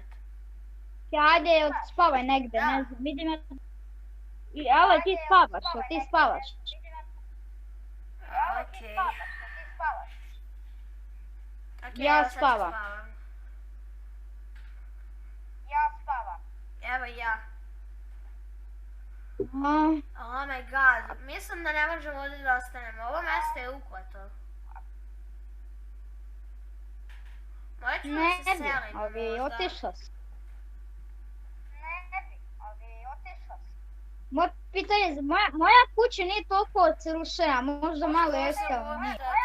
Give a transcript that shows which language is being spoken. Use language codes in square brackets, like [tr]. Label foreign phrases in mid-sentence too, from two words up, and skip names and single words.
[sr] Ajde, spavaj negde, ne znam, vidim ja... Evo ti spavaš, ti spavaš. Okej. Ja spavam. Evo ja. A, [en] Oh my god, [bs] mislim da ne možemo ovdje da ostanemo. Ovo mjesto je ukvato. Morat ćemo ne da se bi, selimo ali možda. otišla si. Moje pitanje je, moja kuća nije toliko srušena, možda malo jeste, ali nije.